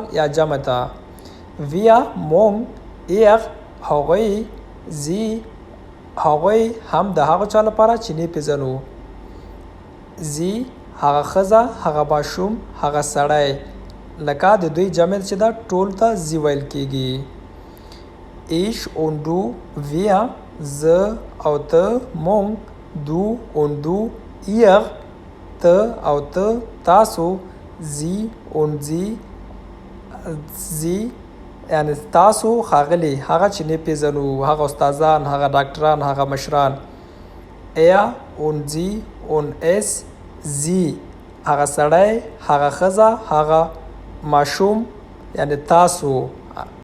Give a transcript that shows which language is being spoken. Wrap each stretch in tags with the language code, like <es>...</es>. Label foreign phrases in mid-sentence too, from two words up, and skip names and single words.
<ps>یا جمع ته wir موږ er هغوی sie هغوی هم د هغه چا لپاره چې نه پیژنو sie هغه ښځه هغه ماشوم هغه سړی لکه د دوی جمع چې دا ټول ته sie ویل کیږي</ps> <de>ich und du wir</de> <ps>زه او ته موږ</ps> <de>du und du ihr</de> <ps>ته او ته تاسو</ps> <de>sie und sie</de> <ps>یعنی تاسو ښاغلي هغه چې نه پیژنو هغه استادان هغه ډاکټران هغه مشران</ps> <de>er und sie und es sie</de> <ps>هغه سړی هغه ښځه هغه ماشوم یعنی تاسو</ps>